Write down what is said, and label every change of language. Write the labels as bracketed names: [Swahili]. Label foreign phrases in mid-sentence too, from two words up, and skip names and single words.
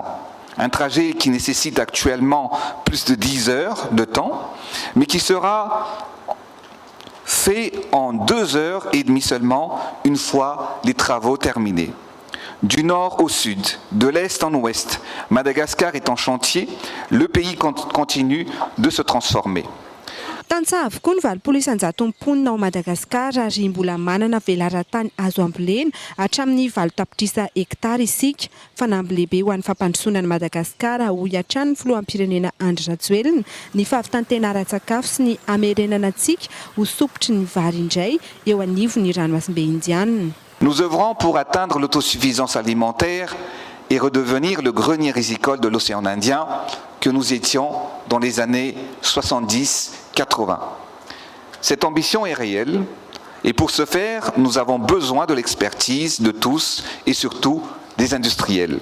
[French] Un trajet qui nécessite actuellement plus de 10 heures de temps, mais qui sera fait en 2h30 seulement, une fois les travaux terminés. Du nord au sud, de l'est en ouest, Madagascar est en chantier, le pays continue de se transformer. [Malagasy] Tantsaha avokoa ny 80 mponina ao Madagasikara ary mbola manana velaran-tany azo ambolena hatramin'ny 20 tapitrisa hektara isika. Fanamby lehibe ho an'ny fampandrosoana ny Madagasikara ho hiatrany ny filoham-pirenena Andry Rajoelina ny fahavitan-tena-ara-tsakafo sy ny hamerenana antsika ho sopotry ny vary indray eo anivon'ny ranomasimbe indianina. [French] Nous œuvrons pour atteindre l'autosuffisance alimentaire et redevenir le grenier risicole de l'océan Indien que nous étions dans les années 70-80. Cette ambition est réelle et pour ce faire, nous avons besoin de l'expertise de tous et surtout des industriels.